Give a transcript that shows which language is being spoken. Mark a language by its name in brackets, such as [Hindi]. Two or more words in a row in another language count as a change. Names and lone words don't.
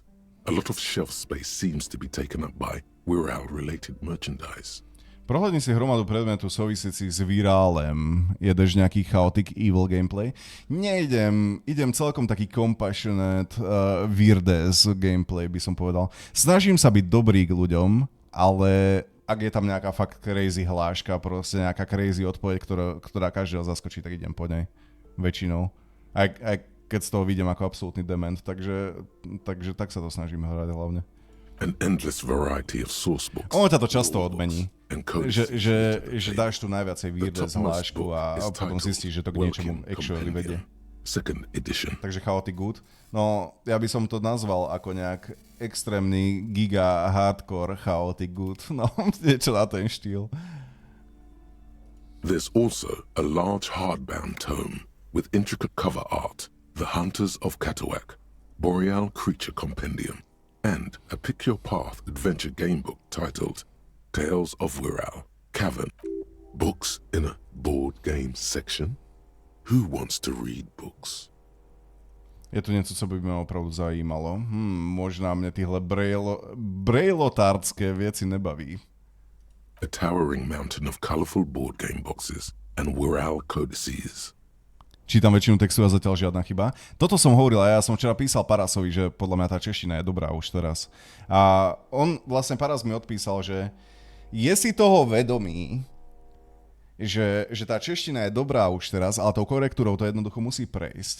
[English] A lot of shelf space seems to be taken up by Wirral-related merchandise. [Slovak] Prohľadni si hromadu predmetu súvisiacich s Virálem. Jedeš nejaký [English] chaotic evil gameplay? [Slovak] Idem celkom taký [English] compassionate, weird-ass gameplay, [Slovak] by som povedal. Snažím sa byť dobrý k ľuďom, ale ak je tam nejaká fakt crazy hláška, proste nejaká crazy odpoveď, ktorá každého zaskočí, tak idem po nej. Väčšinou. Aj keď z toho vidím ako absolútny dement, takže tak sa to snažím hrať hlavne. [English] An endless variety of source books. [Slovak] Ono ťa to často odmení. Že dáš tu najviacej weird-ass hlášku a potom zistíš, že to k niečomu actually vedie. [English] Second edition. [Slovak] Takže [English] chaotic good. [Slovak] No, ja by som to nazval ako nejak extrémny giga [English] hardcore chaotic good. [Slovak] No, niečo na ten štýl. [English] There's also a large hardbound tome with intricate cover art, The Hunters of Catawak, Boreal Creature Compendium, and a Pick Your Path adventure game book titled Tales of Wirral, Cavern. Books in a board game section? Who wants to read books? [Czech] Je to niečo, co by ma opravdu zajímalo. Možná mne týhle brejlotárske veci nebaví. [English] A towering mountain of colourful board game boxes and Wirral codices. [Slovak] Čítam väčšinu textu a zatiaľ žiadna chyba. Toto som hovoril a ja som včera písal Parasovi, že podľa mňa tá čeština je dobrá už teraz. A vlastne Paras mi odpísal, že je si toho vedomý, že tá čeština je dobrá už teraz, ale tou korektúrou to jednoducho musí prejsť.